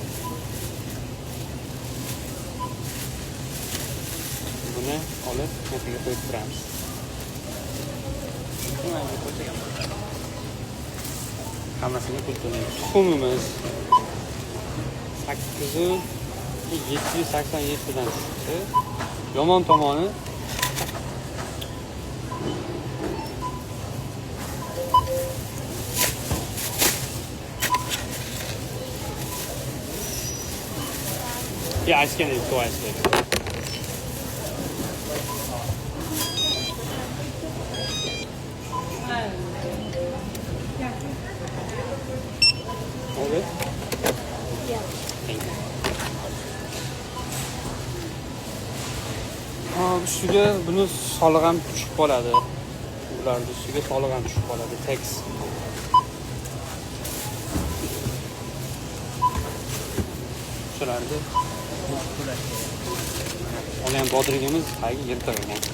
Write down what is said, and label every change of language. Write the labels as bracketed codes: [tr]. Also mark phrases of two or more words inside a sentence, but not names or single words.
[uz] Buni olib, ketiga qo'yib turamiz. Hammasini pul to'laymiz. Tuxumimiz 8,787 dan chiqdi. Yomon tomoni [en] I scanned it twice. All good? Yeah. Thank you. [uz] Ustiga buni soliq ham tushib qoladi. Ularning ustiga soliq ham tushib qoladi, tax. Shularni olgan bodringimiz tagi yirtiq ekan.